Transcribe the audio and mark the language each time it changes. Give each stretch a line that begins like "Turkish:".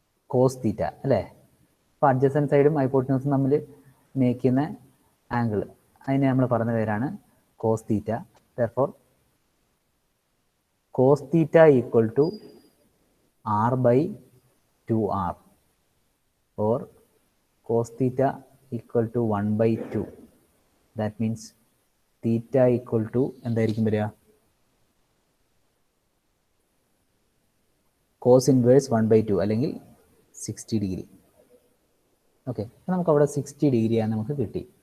Malayalam: Cos theta അല്ലേ. അപ്പോൾ adjacent സൈഡും ഹൈപ്പോട്ടിന്യൂസും തമ്മിൽ മേക്ക് ചെയ്യുന്ന ആംഗിൾ, അതിനെ നമ്മൾ പറഞ്ഞ പേരാണ് cos theta.
English: Therefore cos theta equal to r by 2r or cos theta equal to 1/2. That means theta equal to
Malayalam: എന്തായിരിക്കും വരിക? cos inverse 1/2 അല്ലെങ്കിൽ 60 ഡിഗ്രി. ഓക്കെ, നമുക്ക് അവിടെ 60 ഡിഗ്രിയാണ് നമുക്ക് കിട്ടി.